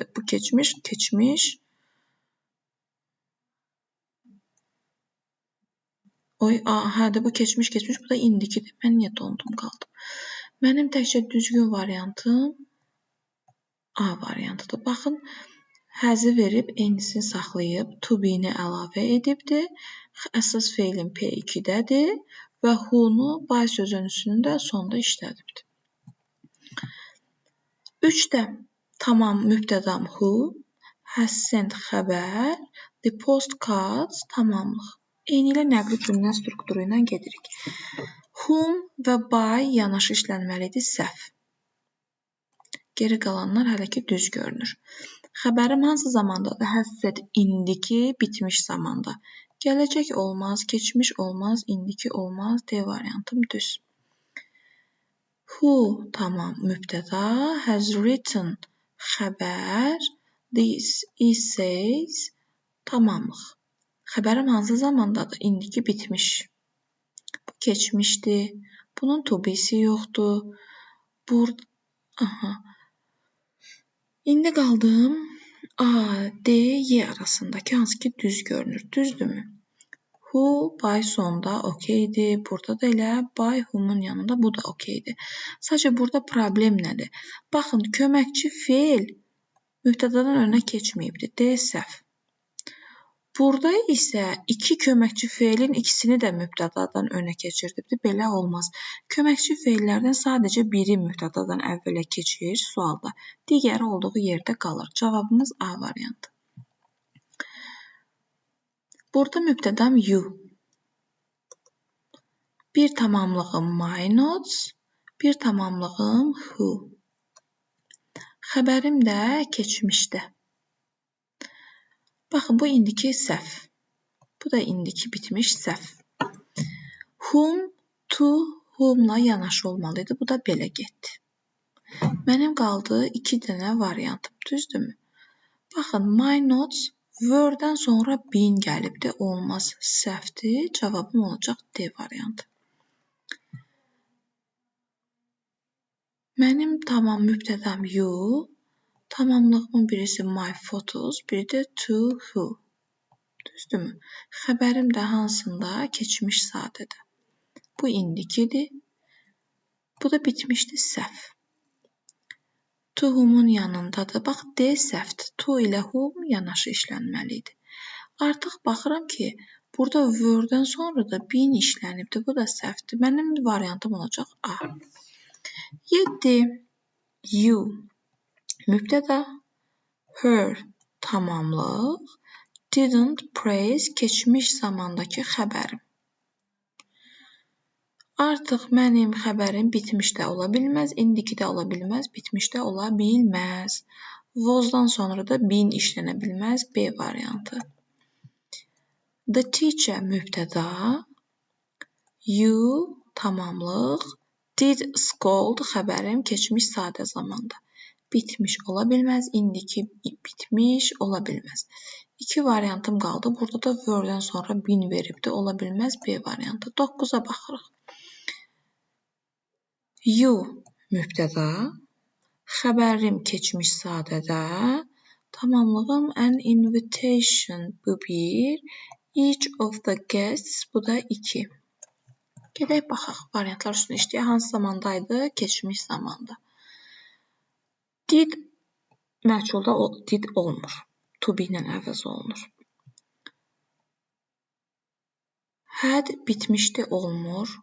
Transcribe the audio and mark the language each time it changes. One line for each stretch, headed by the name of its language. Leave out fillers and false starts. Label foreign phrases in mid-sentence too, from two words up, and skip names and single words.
Azerbaijani: Bu keçmiş, keçmiş. Hədə bu keçmiş, keçmiş. Bu da indikidir. Mən niyə dondum qaldım? Mənim təkcə düzgün variantım A variantıdır. Baxın, həzi verib, eynisini saxlayıb,
English: to be-
Azerbaijani: ni əlavə edibdir. Əsas feilin P2-dədir və who-nu by sözünün də sonda işlədibdir. 3-də tamam mübtədam who,
English: has sent
Azerbaijani: xəbər,
English: the postcards
Azerbaijani: tamamlıq. Eyni ilə nəqli cümlə strukturu ilə gedirik. Whom və by yanaşı işlənməlidir, səhv. Geri qalanlar hələ ki düz görünür. Xəbərim hansı zamandadır?
English: Has sent
Azerbaijani: indiki bitmiş zamanda. Gələcək olmaz, keçmiş olmaz, indiki olmaz, D variantım düz. Who tamam mübtəda,
English: has written
Azerbaijani: xəbər,
English: this essays
Azerbaijani: tamamlıq. Xəbərim hansı zamandadır? İndiki bitmiş. Bu keçmişdir. Bunun
English: to be-
Azerbaijani: si yoxdur. İndi qaldım A, D, Y arasındakı hansı ki düz görünür. Düzdürmü? Who, by sonda okeydir. Burada da elə
English: by whom-
Azerbaijani: un yanında bu da okeydir. Sadəcə burada problem nədir? Baxın, köməkçi feil mübtədadan önə keçməyibdir. D səhv. Burada isə iki köməkçi feilin ikisini də mübtədadan önə keçirdibdir. Belə olmaz. Köməkçi feillərdən sadəcə biri mübtədadan əvvələ keçir sualda. Digəri olduğu yerdə qalır. Cavabımız A variantı. Burada mübtədam you. Bir tamamlığım
English: my notes,
Azerbaijani: bir tamamlığım who. Xəbərim də keçmişdə. Baxın, bu indiki səhv. Bu da indiki bitmiş səhv. Whom, to, whom-la yanaşı olmalıydı. Bu da belə getdi. Mənim qaldı 2 dənə variantım, düzdürmü? Baxın,
English: my notes
Azerbaijani: were-dən sonra been gəlibdi, olmaz, səhvdir. Cavabım olacaq D variantı. Mənim tamam mübtədam you, tamamlığımın birisi
English: my photos,
Azerbaijani: biri də
English: to who.
Azerbaijani: Düzdürmü? Xəbərim də hansında? Keçmiş sadədə. Bu indikidir. Bu da bitmişdi, səhv.
English: To whom-
Azerbaijani: un yanındadır. Bax, D səhvdir. To ilə whom yanaşı işlənməli idi. Artıq baxıram ki, burada were-dən sonra da been işlənibdir. Bu da səhvdir. Mənim variantım olacaq A. 7. You. Mübtəda. Her. Tamamlıq.
English: Didn't praise.
Azerbaijani: Keçmiş zamandakı xəbərim. Artıq mənim xəbərim bitmiş də ola bilməz, indiki də ola bilməz, bitmiş də ola bilməz. Was-dan sonra da been işlənə bilməz, B variantı.
English: The teacher
Azerbaijani: mübtəda. You tamamlıq.
English: Did scold
Azerbaijani: xəbərim keçmiş sadə zamanda. Bitmiş ola bilməz, indiki bitmiş ola bilməz. 2 variantım qaldı. Burada da were-dən sonra been veribdi, ola bilməz, B variantı. 9-a baxırıq. You mübtəda, xəbərim keçmiş sadədə, tamamlığım
English: an invitation
Azerbaijani: bu 1,
English: each of the guests
Azerbaijani: bu da 2. Gedək baxaq, variantlar üstünə işləyək. Hansı zamandaydı? Keçmiş zamanda. Did məchulda did olmur.
English: To be
Azerbaijani: ilə əvəz olunur. Had bitmişdi olmur.